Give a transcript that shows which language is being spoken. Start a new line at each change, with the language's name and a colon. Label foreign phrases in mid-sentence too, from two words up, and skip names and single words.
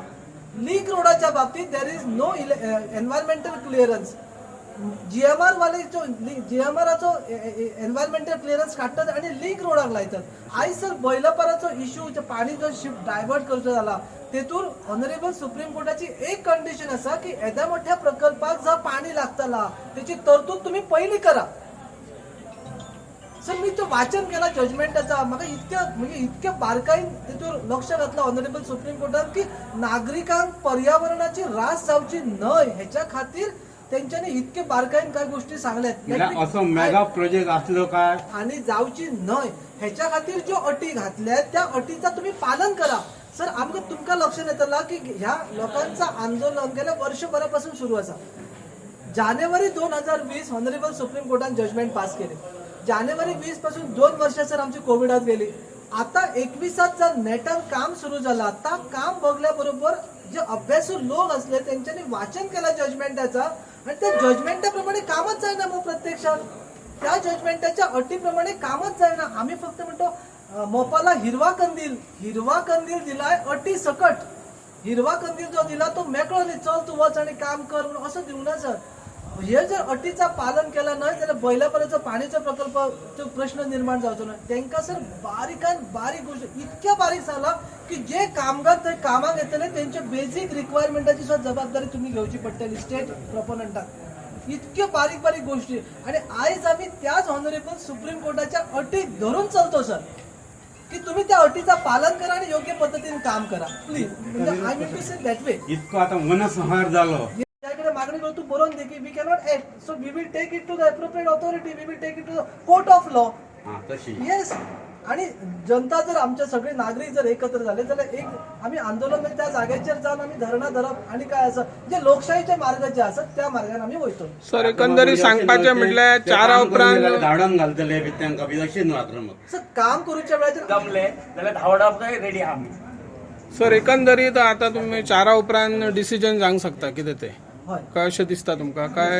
Konkani: लिंक रोडाच्या बाबतीत
English: there is no environmental clearance.
Konkani: GMR वाले GMRचो
English: environmental clearance
Konkani: काडटात आणि लिंक रोडाक लायतात. आयज सर बैलपाराचो इश्यू पाणी जो शिफ्ट डायवर्ट करचो जाला तेतून
English: honourable Supreme Courtाची
Konkani: एक कंडिशन आसा की येद्या मोठ्या प्रकल्पाक जर पाणी लागतला त्याची तरतूद तुम्ही पहिली करा. सर मी तो वाचन केला जजमेंटाचा म्हाका इतक्या बारकाईन तेतून लक्ष घातलं
English: honourable Supreme Courtान
Konkani: की नागरिकांक पर्यावरणाची रास जावची न्हय हेच्या खातीर त्यांच्यानी इतके बारकाईन काय गोष्टी सांगल्यात असं
English: mega project
Konkani: असलो काय आणि जावची न्हय ह्याच्या खातीर ज्यो अटी घातल्यात त्या अटीचा तुम्ही पालन करा. सर आमकां तुमकां लक्षात येतला की ह्या लोकांचं आंदोलन गेल्या वर्षभरापासून सुरू आसा. जानेवारी 2020
English: honourable Supreme Courtान judgment pass
Konkani: केले. जानेवारी 20 पासून 2 वर्षां सर आमची कोविडात गेली. आता 21 जर नेटान काम सुरू झाला ता काम बघल्या बरोबर जे अभ्यासू लोक असले त्यांच्यानी वाचन केला जजमेंटाचा आणि त्या जजमेंटाप्रमाणे कामच जायना. मग प्रत्यक्षात त्या जजमेंटाच्या अटीप्रमाणे कामच जायना.
Marathi: आम्ही फक्त म्हणतो मोपाला हिरवा कंदील दिलाय अटी सकट.
Konkani: हिरवा कंदील जो दिला तो मेकळो न्ही चल तू वच आणि काम कर म्हणून असं दिवं ना सर. हे जर अटीचा पालन केला नाही जाल्यार बैलापर्यंत पाणीचा प्रकल्प तो प्रश्न निर्माण जावचो ना. तांकां सर बारीकान बारीक गोष्ट इतक्या बारीक जाला की जे कामगार थंय कामाक येतले त्यांच्या
English: basic requirementाची
Konkani: सुद्धा जबाबदारी तुम्ही घेवची पडटली
English: state proponentाक.
Marathi: इतक्यो बारीक बारीक गोष्टी आणि आयज आम्ही त्याच
English: honourable Supreme Courtाच्या
Marathi: अटीक धरून चलतो सर की तुम्ही त्या अटीचा पालन करा आणि योग्य पद्धतीने काम करा प्लीज.
English: म्हणजे I mean to say that way.
Marathi: इतकं आता मनसंहार झालो.
English: त्याकडे मागणी करू तू बरोवन दे की we cannot act so we will take it to the appropriate authority. we will take it to the court of law.
Konkani: तशी
English: येस.
Marathi: आणि जनता जर आमचे सगळे नागरिक जर एकत्र झाले जाल्यार एक आम्ही आंदोलन त्या जागेचेर जाऊन आम्ही धरणा धरप आणि काय असं जे लोकशाहीचे मार्ग जे असतात त्या मार्गाने आम्ही वयतो.
Konkani: सर एकंदरीत सांगपाचें म्हटल्यार 4 उपरांत धाडण घालतले बी तांकां बी अशें न्हू आक्रमक. सर काम करूच्या वेळाचेर जमले जाल्यार धांवडाक रेडी आहा आमी. सर एकंदरीत आता तुम्ही 4 उपरांत डिसिजन जावंक शकता कितें ते हय काय अशें दिसता तुमकां काय